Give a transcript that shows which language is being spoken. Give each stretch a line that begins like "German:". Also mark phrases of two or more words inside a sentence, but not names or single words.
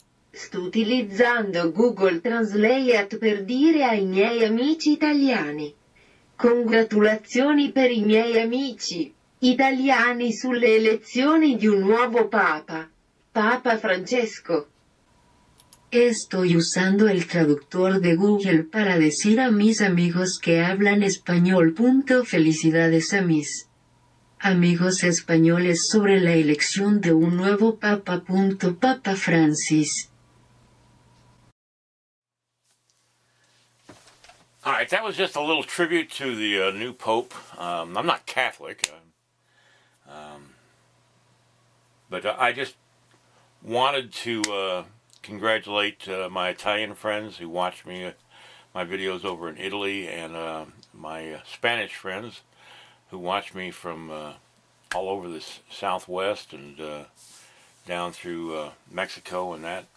Italian: Sto utilizzando Google Translate per dire ai miei amici italiani. Congratulazioni per i miei amici italiani sulle elezioni di un nuevo Papa. Papa Francesco.
Spanish: Estoy usando el traductor de Google para decir a mis amigos que hablan español. Felicidades a mis amigos españoles sobre la elección de un nuevo Papa. Papa Francis.
English: All right, that was just a little tribute to the new Pope. I'm not Catholic, but I just wanted to congratulate my Italian friends who watch me, my videos over in Italy, and my Spanish friends who watch me from all over the Southwest and down through Mexico and that.